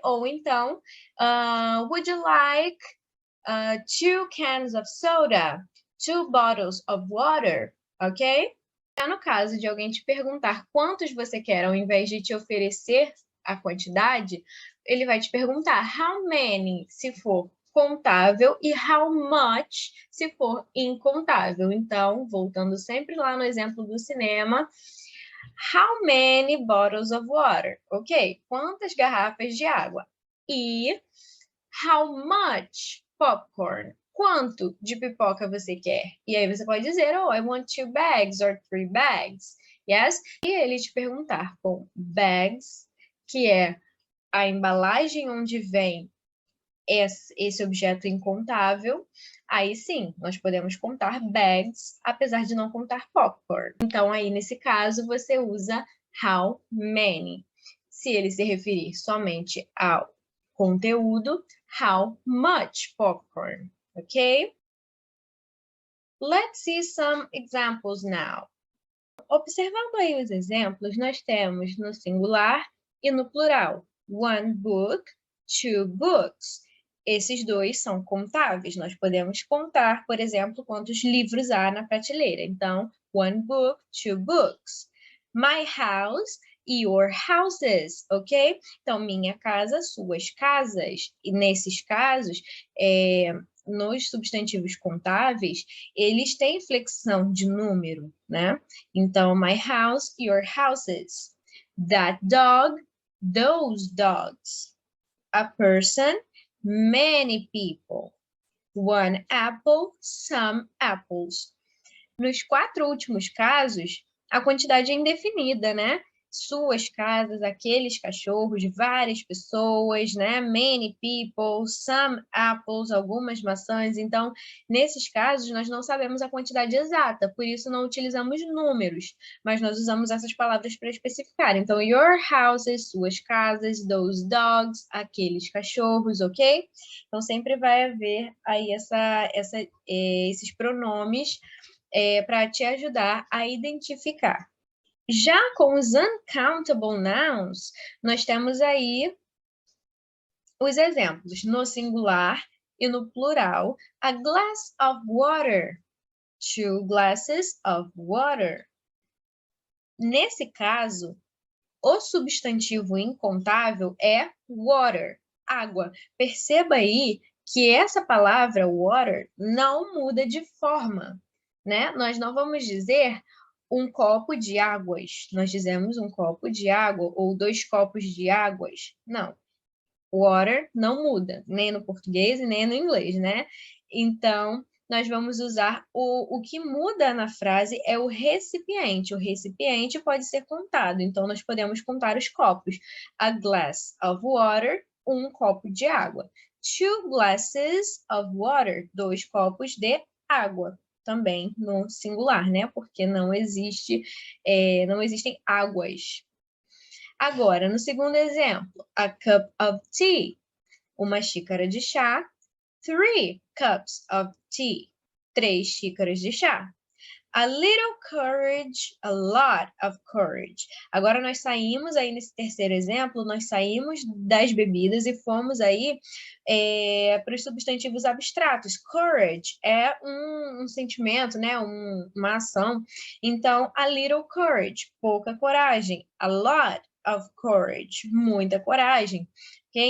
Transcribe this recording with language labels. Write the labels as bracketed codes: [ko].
[pt] Ou então, [en] would you like 2 cans of soda, 2 bottles of water, ok? [pt] No caso de alguém te perguntar quantos você quer, ao invés de te oferecer a quantidade, ele vai te perguntar [en] how many, [pt] se for contável, e [en] how much, [pt] se for incontável. Então, voltando sempre lá no exemplo do cinema, [en] how many bottles of water? [pt] Ok, quantas garrafas de água? E [en] how much popcorn? [pt] Quanto de pipoca você quer? E aí você pode dizer, oh, [en] I want 2 bags or 3 bags. [pt] Yes? E ele te perguntar com bags, que é a embalagem onde vem esse objeto incontável, aí sim, nós podemos contar bags, apesar de não contar popcorn. Então, aí, nesse caso, você usa [en] how many. [pt] Se ele se referir somente ao conteúdo, [en] how much popcorn, [pt] ok? [en] Let's see some examples now. [pt] Observando aí os exemplos, nós temos no singular e no plural. [en] One book, two books. [pt] Esses dois são contáveis. Nós podemos contar, por exemplo, quantos livros há na prateleira. [en] Então, one book, two books. My house, your houses, ok? [pt] Então, minha casa, suas casas. E nesses casos, nos substantivos contáveis, eles têm flexão de número, né? [en] Então, my house, your houses. That dog, those dogs. A person, many people. One apple, some apples. [pt] Nos 4 últimos casos, a quantidade é indefinida, né? Suas casas, aqueles cachorros, várias pessoas, né? [en] Many people, some apples, [pt] algumas maçãs. Então, nesses casos, nós não sabemos a quantidade exata, por isso não utilizamos números, mas nós usamos essas palavras para especificar. Então, [en] your houses, [pt] suas casas, [en] those dogs, [pt] aqueles cachorros, ok? Então, sempre vai haver aí esses pronomes para te ajudar a identificar. Já com os uncountable nouns, nós temos aí os exemplos no singular e no plural. [en] A glass of water, two glasses of water. [pt] Nesse caso, o substantivo incontável é water, água. Perceba aí que essa palavra water não muda de forma, né? Nós não vamos dizer um copo de águas. Nós dizemos um copo de água ou 2 copos de águas. Não. Water não muda, nem no português e nem no inglês, né? Então, nós vamos usar o que muda na frase é o recipiente. O recipiente pode ser contado, então nós podemos contar os copos. [en] A glass of water, [pt] um copo de água. [en] Two glasses of water, [pt] 2 copos de água. Também no singular, né? Porque não existem águas. Agora, no segundo exemplo, [en] a cup of tea, [pt] uma xícara de chá. [en] 3 cups of tea, [pt] 3 xícaras de chá. [en] A little courage, a lot of courage. [pt] Agora nós saímos aí nesse terceiro exemplo, nós saímos das bebidas e fomos aí para os substantivos abstratos. Courage é um sentimento, né? Uma ação. [en] Então, a little courage, [pt] pouca coragem. [en] A lot of courage, [pt] muita coragem. [en] Okay?